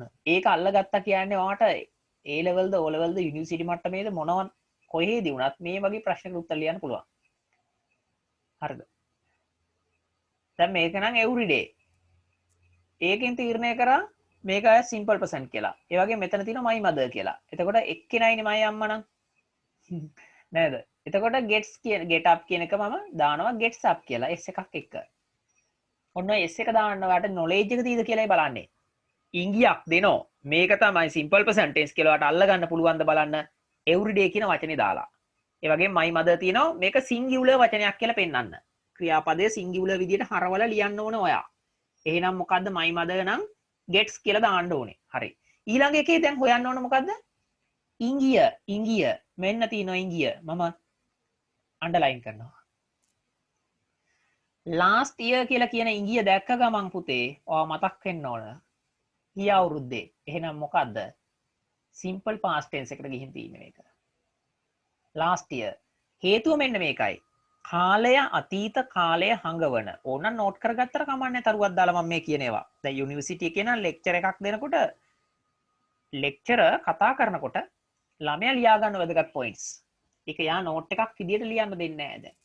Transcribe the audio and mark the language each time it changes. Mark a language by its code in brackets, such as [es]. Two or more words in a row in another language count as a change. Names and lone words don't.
[si] ඒක අල්ලගත්තා කියන්නේ ඔයාට [en] A level [si] ද [en] O level [si] ද යුනිවර්සිටි මට්ටමේද මොනවත් කොහේදී වුණත් මේ වගේ ප්‍රශ්නකට උත්තර ලියන්න පුළුවන්. හරිද? දැන් මේක නම් everyday. ඒකෙන් තීරණය කරා මේක අය [en] simple present [si] කියලා. ඒ වගේ මෙතන තියෙනවා [en] my mother [si] කියලා. එතකොට එක්කෙනයිනේ my අම්මා නම්. නේද? එතකොට gets කියන [en] get up [si] කියන එක මම දානවා [en] gets up [si] කියලා s එකක් එක්ක. ඔන්න S එක දාන්න ඔයාලට knowledge එක තියෙද කියලායි බලන්නේ. ඉංගියක් දෙනෝ. මේක තමයි [en] simple present tense [si] කියලා ඔයාලට අල්ල ගන්න පුළුවන්ද බලන්න everyday කියන වචනේ දාලා. ඒ වගේම [en] my mother [si] තියෙනවා මේක singular වචනයක් කියලා පෙන්වන්න. ක්‍රියාපදයේ singular විදියට හරවලා ලියන්න ඕන ඔයා. එහෙනම් මොකද්ද [en] my mother [si] නම් gets කියලා දාන්න ඕනේ. හරි. ඊළඟ එකේ දැන් හොයන්න ඕන මොකද්ද? ඉංගිය. මෙන්න තියෙනවා ඉංගිය. මම underline කරනවා. [en] last year [si] කියලා කියන ඉංගිය දැක්ක ගමන් පුතේ ඔයා මතක් වෙන්න ඕන. ගිය අවුරුද්දේ. එහෙනම් මොකද්ද? [en] simple past tense [si] එකට ගිහින් තියෙන්නේ මේක. [en] last year. [si] හේතුව මෙන්න මේකයි. කාලය අතීත කාලය හඟවන. ඕන නෝට් කරගත්තට කමන්නේ තරුවක් දාලා මම මේ කියනවා. දැන් යුනිවර්සිටි එකේ නම් ලෙක්චර් එකක් දෙනකොට ලෙක්චරර් කතා කරනකොට ළමයා ලියා ගන්න වැදගත් පොයින්ට්ස්. ඒක යා නෝට් එකක් විදියට ලියන්න දෙන්නේ නැහැ දැන්.